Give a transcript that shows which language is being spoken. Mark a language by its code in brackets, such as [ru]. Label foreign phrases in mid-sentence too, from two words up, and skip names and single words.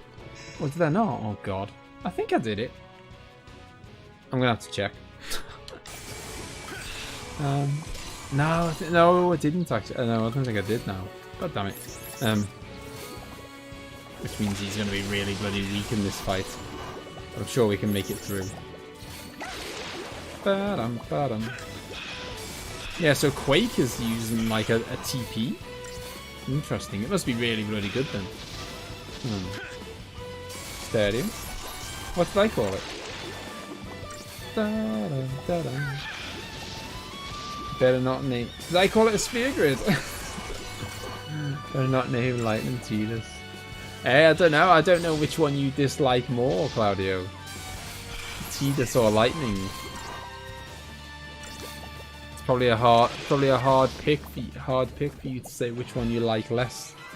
[en] Or did I not? Oh god. I think I did it. I'm gonna have to check. No, no, I didn't actually. No, I don't think I did now. God damn it. Which means he's gonna be really bloody weak in this fight. I'm sure we can make it through. Ba-dum, ba-dum. Yeah, so Quake is using like a TP. Interesting. It must be really, really good then. Stadium. What did I call it? Da-dum, da-dum. Better not name. Did I call it a sphere grid? Better not name lightning cheetahs. Hey, I don't know. I don't know which one you dislike more, Claudio. Cheetahs or lightning. It's probably a hard pick for you to say which one you like less.